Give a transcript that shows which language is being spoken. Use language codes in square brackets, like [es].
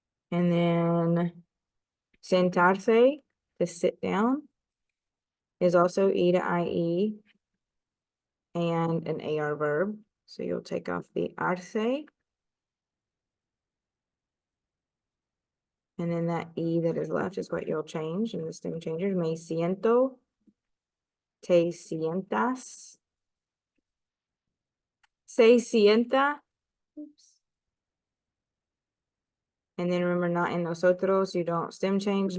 [en] And then sentarse, to sit down, is also E to IE and an AR verb. So you'll take off the arse, and then that E that is left is what you'll change, and the stem changes. [es] Me siento, te sientas, se sienta. [en] Oops. And then remember, not in nosotros, you don't stem change.